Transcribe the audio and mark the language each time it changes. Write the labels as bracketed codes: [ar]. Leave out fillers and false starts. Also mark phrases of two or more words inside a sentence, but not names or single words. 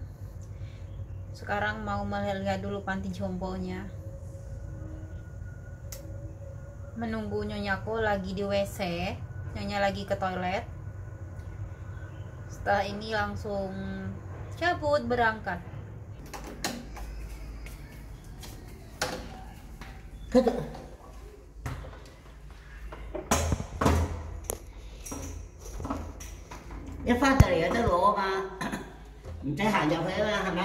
[id] Sekarang mau melihat dulu panti jomponya. Menunggu Nyonyaku lagi di WC, Nyonya lagi ke toilet. Setelah ini langsung cabut berangkat. [yue] 一翻到嚟有得攞嘛，唔使行入去啦，係咪？